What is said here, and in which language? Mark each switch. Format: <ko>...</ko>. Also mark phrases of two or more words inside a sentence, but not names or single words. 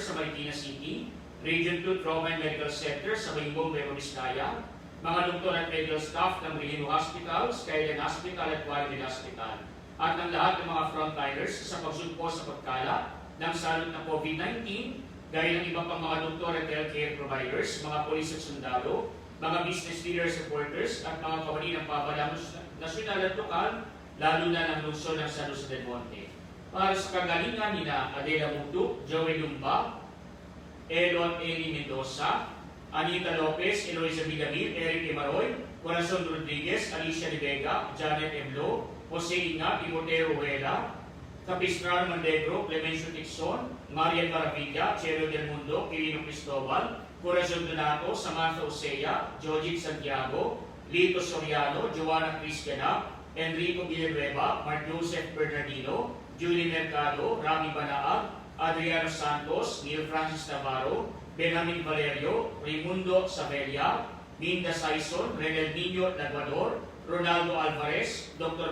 <tl>sa Marikina City, Region 2 Trauma and Medical Center sa Baybong, Nueva Vizcaya, mga doktor at</tl> <en>medical staff</en> <tl>ng Relino Hospital, Skyline Hospital at Guadalupe Hospital, at ng lahat ng mga frontliners sa pagsugpo sa pagkala ng salot ng COVID-19, gaya ng iba pang mga doktor at</tl> <en>healthcare providers,</en> <tl>mga polis at sundalo, mga</tl> <en>business leaders,</en> <tl>supporters, at mga kawani ng pabalang nasyonal at lokal, lalo na ng lungsod ng San Jose del Monte. Para sa kagalingan nina Adela Mugduk, Joey Lumba, Elon Eli Mendoza, Anita Lopez, Eloisa Villamil, Eric Emaroy, Corazon Rodriguez, Alicia De Vega, Janet Emlo, Jose Inga, Timoteo Ruela, Capistrano Mandegro, Clemencio Tixon, Marian Maravilla, Chelo Del Mundo, Quirino Cristobal, Corazon Donato, Samantha Osea, Jojit Santiago, Lito Soriano, Joanna Cristiana, Enrico Villanueva, Mark Joseph Bernardino, Julie Mercado, Rami Banaag, Adriano Santos, Neil Francis Navarro, Benjamin Valerio, Raimundo Sabelia, Minda Saison, Renel Nino Laguador, Ronaldo Alvarez, Dr.</tl>